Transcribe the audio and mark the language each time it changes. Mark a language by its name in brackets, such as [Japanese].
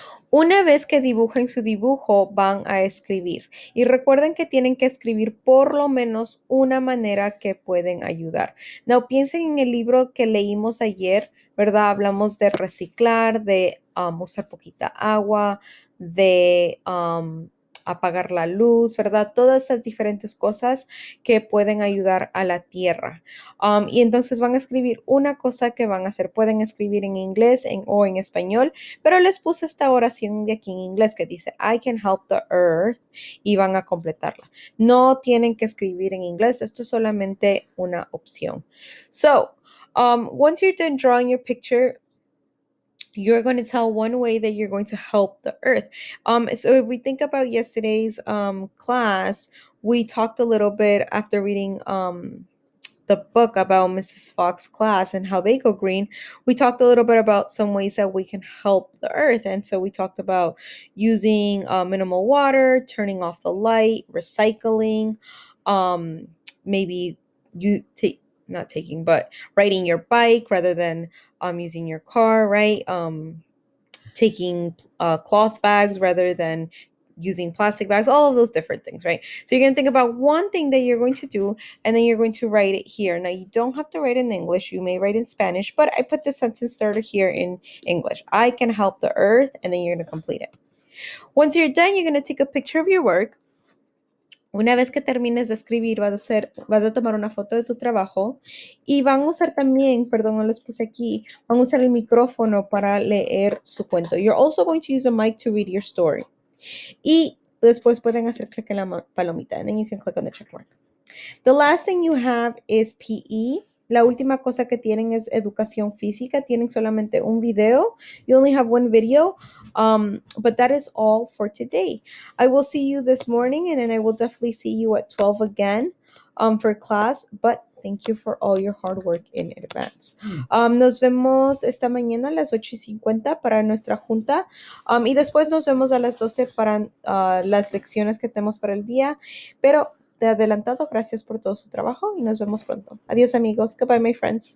[Spanish] Una vez que dibujen su dibujo, van a escribir. Y recuerden que tienen que escribir por lo menos una manera que pueden ayudar. No piensen en el libro que leímos ayer, ¿verdad? Hablamos de reciclar, de usar poquita agua, de apagar la luz, ¿verdad? Todas esas diferentes cosas que pueden ayudar a la tierra. Y entonces van a escribir una cosa que van a hacer. Pueden escribir en inglés o en español, pero les puse esta oración de aquí en inglés que dice, [English] I can help the earth, [Spanish] y van a completarla. No tienen que escribir en inglés, esto es solamente una opción. [English] So, once you're done drawing your picture, you're going to tell one way that you're going to help the earth. So if we think about yesterday's class, we talked a little bit after reading the book about Mrs. Fox's class and how they go green, we talked a little bit about some ways that we can help the earth. And so we talked about using minimal water, turning off the light, recycling, maybe you take not taking, but riding your bike rather than using your car, right? Taking cloth bags rather than using plastic bags, all of those different things, right? So you're going to think about one thing that you're going to do, and then you're going to write it here. Now, you don't have to write in English. You may write in Spanish, but I put the sentence starter here in English. I can help the earth, and then you're going to complete it. Once you're done, you're going to take a picture of your work. [Spanish] Una vez que termines de escribir, vas a tomar una foto de tu trabajo y van a usar también, perdón, no les puse aquí, van a usar el micrófono para leer su cuento. [English] You're also going to use a mic to read your story. [Spanish] Y después pueden hacer clic en la palomita, [English] and then you can click on the check mark. The last thing you have is PE. [Spanish] La última cosa que tienen es educación física. Tienen solamente un video. [English] You only have one video. But that is all for today. I will see you this morning, and then I will definitely see you at 12 again for class. But thank you for all your hard work in advance. [Spanish] Nos vemos esta mañana a las 8:50 para nuestra junta. Y después nos vemos a las 12 para las lecciones que tenemos para el día. Pero de adelantado, gracias por todo su trabajo y nos vemos pronto. Adiós, amigos. [English] Goodbye, my friends.